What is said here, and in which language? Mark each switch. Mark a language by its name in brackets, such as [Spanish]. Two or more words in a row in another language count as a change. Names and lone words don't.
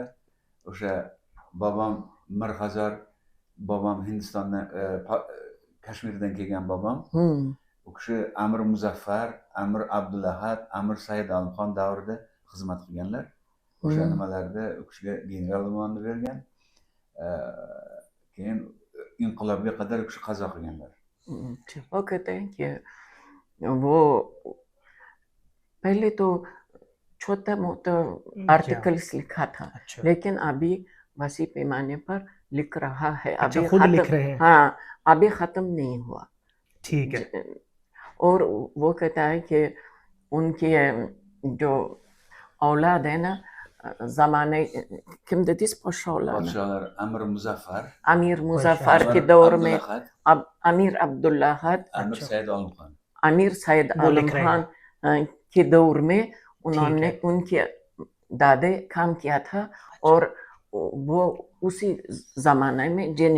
[Uzbek] O'sha bobom Mirxazor, bobom Hindistondan, Kashmirdan kelgan bobom. U kishi Amir Muzaffar, Amir Abdulahad, Amir Said Olimxon davrida xizmat qilganlar. O'sha nimalarda u kishiga general unvonini bergan. Keyin inqilobga qadar u kishi qazo qilganlar. [Urdu] وہ کہتے ہیں کہ وہ پہلے تو چھوٹا موٹا آرٹیکلز لکھا تھا، لیکن ابھی وسیع پیمانے پر لکھ رہا ہے. ابھی خود لکھ رہے ہیں? ہاں، ابھی ختم نہیں ہوا. ٹھیک ہے. اور وہ کہتا ہے کہ ان کی جو اولاد ہے نا, [Uzbek] zamona kim dediniz podshohlar? Podshohlar Amir Muzaffar, [Urdu] امیر مظفر کے دور میں اب امیر عبداللہد، امیر سید عالم خان، امیر سید عالم خان کے دور میں انہوں نے ان کے دادے کام کیا تھا، اور وہ اسی زمانے میں جنرل.